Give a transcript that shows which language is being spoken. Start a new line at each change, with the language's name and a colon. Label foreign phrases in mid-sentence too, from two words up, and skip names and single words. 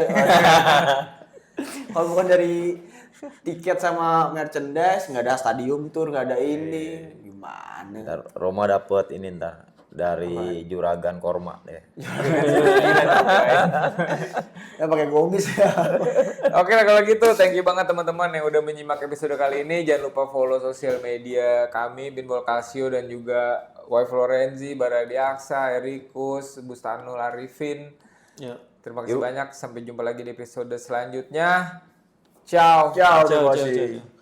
Indonesian: kalau bukan dari tiket sama merchandise, nggak ada stadium tour, nggak ada ini. Gimana? Ntar Roma dapet ini ntar dari Juragan Korma deh. Ya pakai gomis ya. Oke lah kalau gitu,
English: thank you
Indonesian: banget teman-teman yang udah menyimak episode kali ini. Jangan lupa follow sosial media kami, Binbol Calcio dan juga Wai Florenzi, Baradi Aksa, Erikus, Bustano, Arifin. Ya. Terima kasih banyak. Sampai jumpa lagi di episode selanjutnya. Ciao. Ciao, Ciao, terima ciao, kasih. ciao.